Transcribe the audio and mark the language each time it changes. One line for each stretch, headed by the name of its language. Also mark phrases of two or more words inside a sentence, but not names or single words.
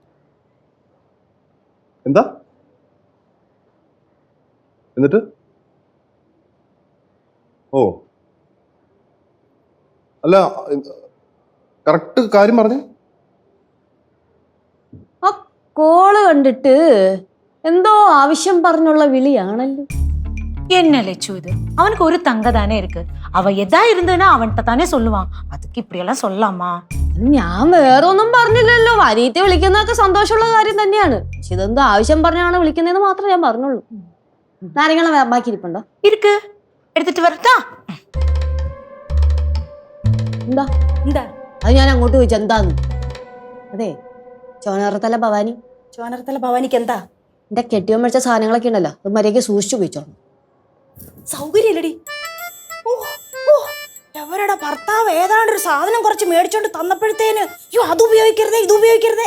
Malayalam: എന്താ? എന്നിട്ട്? ഓ, അല്ല, കറക്റ്റ് കാര്യം പറഞ്ഞേ. ആ കോള് കണ്ടിട്ട് എന്തോ ആവശ്യം പറഞ്ഞുള്ള വിളിയാണല്ലോ.
Tamil: என்ன லட்சு இது? அவனுக்கு ஒரு தங்க தானே இருக்கு. அவ எதா இருந்ததுன்னா அவன்கிட்ட தானே சொல்லுவான். அதுக்கு இப்படி எல்லாம் சொல்லலாமா?
Malayalam: ഞാൻ വേറെ ഒന്നും പറഞ്ഞില്ലല്ലോ. വരീത്തെ വിളിക്കുന്നതൊക്കെ സന്തോഷമുള്ള കാര്യം തന്നെയാണ്. പക്ഷെ ഇതെന്തോ ആവശ്യം പറഞ്ഞാണ് വിളിക്കുന്നതെന്ന് മാത്രമേ ഞാൻ പറഞ്ഞുള്ളൂ. നാരങ്ങളെ ബാക്കി ഇരിപ്പുണ്ടോ?
Tamil: இருக்கு, எடுத்துட்டு வரட்டா?
Malayalam: എന്താ? എന്താ? അത് ഞാൻ അങ്ങോട്ട് ചോദിച്ചു എന്താന്ന്. അതെ, ചോനറത്തല ഭവാനി. ചോനറത്തല ഭവാനിക്ക് എന്താ? എന്റെ കെട്ടിയോ മേടിച്ച സാധനങ്ങളൊക്കെ ഉണ്ടല്ലോ, അത് മര്യാദയ്ക്ക് സൂക്ഷിച്ചു പോയിച്ചോളൂ. സൗകര്യമില്ലടി. എവരുടെ ഭർത്താവ് ഏതാണ്ടൊരു സാധനം കുറച്ച് മേടിച്ചോണ്ട് തന്നപ്പോഴത്തേന് അയ്യോ അത് ഉപയോഗിക്കരുതേ ഇത് ഉപയോഗിക്കരുതേ.